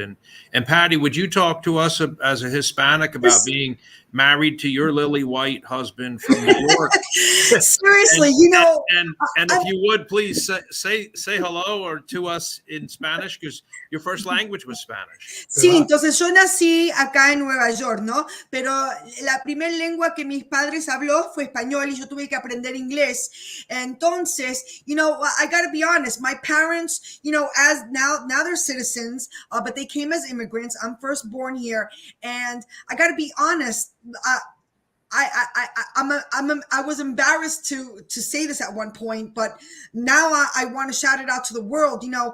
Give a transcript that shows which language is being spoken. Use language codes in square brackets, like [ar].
[en] And Patty, would you talk to us as a Hispanic about being married to your lily white husband from New York? Seriously, and if you would please say hello or to us in Spanish, because your first language was Spanish. [es] Sí, entonces yo nací acá en Nueva York, ¿no? Pero la primera lengua que mis padres habló fue español y yo tuve que aprender inglés. [en] Entonces, I got to be honest, my parents, as now they're citizens, but they came as immigrants. I'm first born here, and I got to be honest, I was embarrassed to say this at one point, but now I want to shout it out to the world.